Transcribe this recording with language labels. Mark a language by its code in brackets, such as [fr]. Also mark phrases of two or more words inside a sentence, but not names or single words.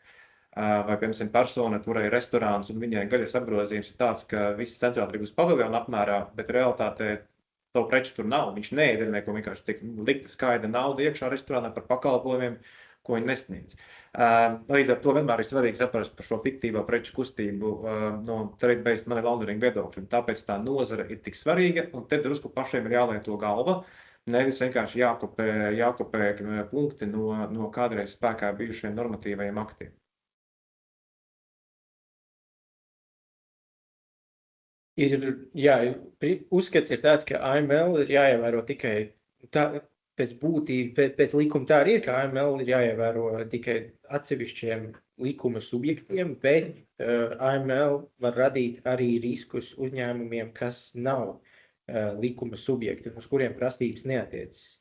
[lv] Vai, piemēram, persona, kurai ir restorāns un viņai gaļas apgrozījums ir tāds, ka viss centrāli tirgus paviljona apmērā, bet realitātē tavu preču tur nav. Viņš neēd neko, vienkārši tiek likta skaidra nauda iekšā restorānā par pakalpojumiem, ko viņi nesniedz. Līdz ar to vienmēr ir svarīgi saprast par šo fiktīvo preču kustību no [en] trade-based money laundering [lv] viedokļa. Tāpēc tā nozara ir tik svarīga, un te drusku pašiem ir jālieto galva, nevis vienkārši jākopē punkti no kādreiz spēkā bijušiem normatīvajiem aktiem. Uzskats ir tāds, ka AML ir jāievēro tikai tā, pēc būtība, pēc likuma tā arī ir, ka AML ir jāievēro tikai atsevišķiem likuma subjektiem, bet AML var radīt arī riskus uzņēmumiem, kas nav likuma subjekti, uz kuriem prasības neatiecas.